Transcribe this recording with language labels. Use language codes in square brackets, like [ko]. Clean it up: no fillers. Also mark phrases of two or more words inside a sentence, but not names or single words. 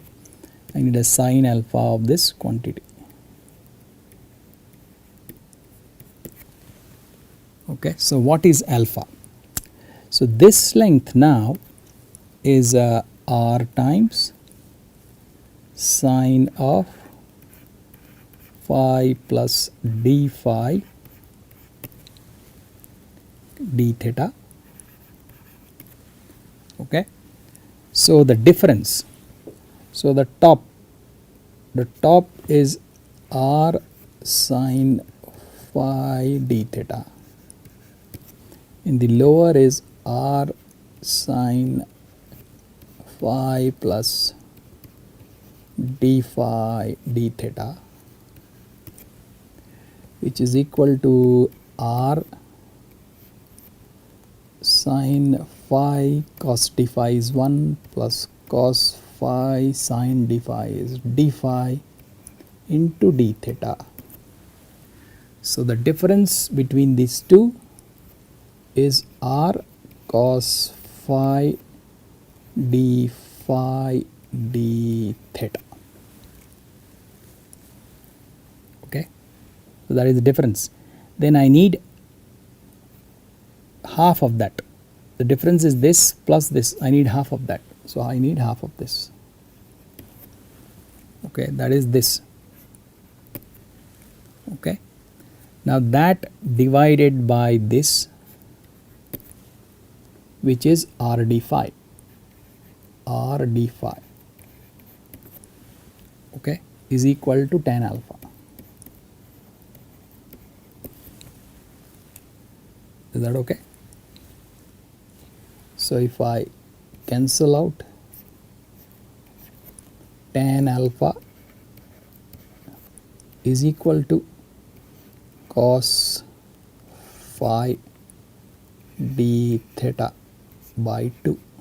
[en] I need a sine alpha of this quantity. Okay, so what is alpha? So this length now is r times sine of phi plus d phi d theta. Okay, so the difference, so the top is r sine phi d theta, and the lower is r sine phi plus d phi d theta, which is equal to r sine phi cos d phi is 1 plus cos phi sine d phi is d phi into d theta. So the difference between these two is r cos phi d phi d theta. Okay, so that is the difference. Then I need half of that. The difference is this plus this. I need half of that. So I need half of this. Okay, that is this. Okay, now that divided by this, which is r d phi. R d phi, okay, is equal to tan alpha. Is that okay? So if I cancel out, tan alpha is equal to cos phi d theta by 2.